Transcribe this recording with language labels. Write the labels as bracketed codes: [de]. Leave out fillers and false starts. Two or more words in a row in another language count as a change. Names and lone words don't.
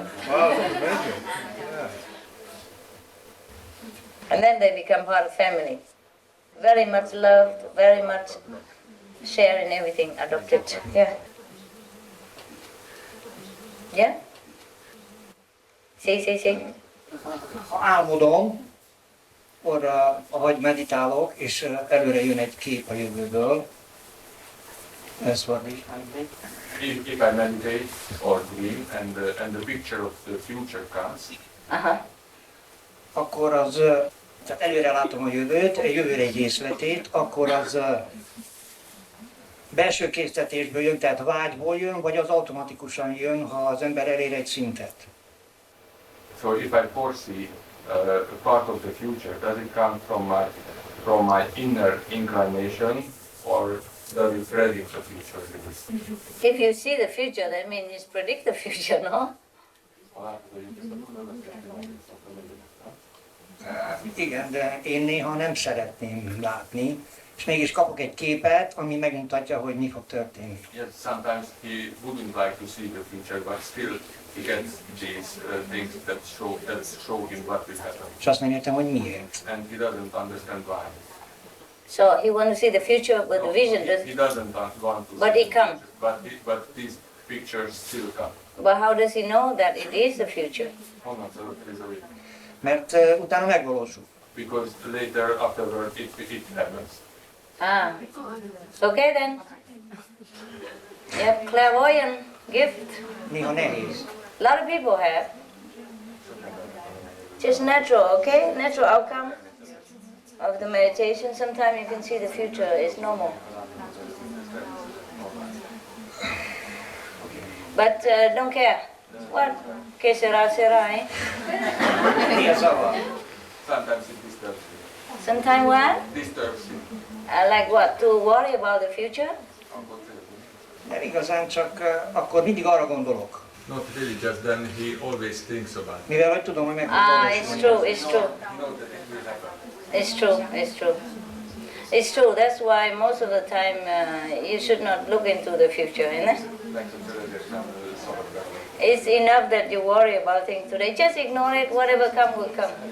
[en] Wow, that's amazing. Yeah. And then they become part of family. Very much loved, very much share in everything, adopted. Yeah. Yeah? See. [hu] Ha álmodom, akkor ahogy meditálok, és előre jön egy kép a jövőből. Ez van is. [en] If I meditate or dream and the picture of the future comes, [hu] akkor az, tehát előre látom a jövőt, a jövőre egy részletét, akkor az belső késztetésből jön, tehát vágyból jön, vagy az automatikusan jön, ha az ember elér egy szintet. [en] so if I foresee a part of the future, does it come from my inner inclination, or does it predict the future? If you see the future, that means you predict the future, no? [hu] Igen, de én néha nem szeretném látni, és mégis kapok egy képet, ami megmutatja, hogy mi fog történni. [en] Yes, sometimes he wouldn't like to see the future, but still he gets these things that show him what will happen. [hu] És azt nem értem, hogy miért. [en] And he doesn't understand why. So he wants to see the future with the vision, He doesn't want to but see it comes. but these pictures still come. But how does he know that it is the future? [hu] Mert utána megvalósul. [en] Because later, afterward, it happens. Ah, okay then. Yep, clairvoyant gift. [hu] Néha nehéz. [en] A lot of people have. Just natural, okay? Natural outcome of the meditation. Sometimes you can see the future is normal. But don't care. What? [es] Que sera, sera, [en] eh? Sometimes it disturbs you. Sometimes what? Disturbs you. Like what? To worry about the future? [hu] Nem igazán, csak akkor mindig arra gondolok. [en] Not really, just then he always thinks about it. [hu] Mivel hogy tudom, hogy meg fog [en] It's true, it's true. It's true, it's true. It's true, that's why most of the time you should not look into the future, isn't it? It's enough that you worry about things today. Just ignore it, whatever comes will come.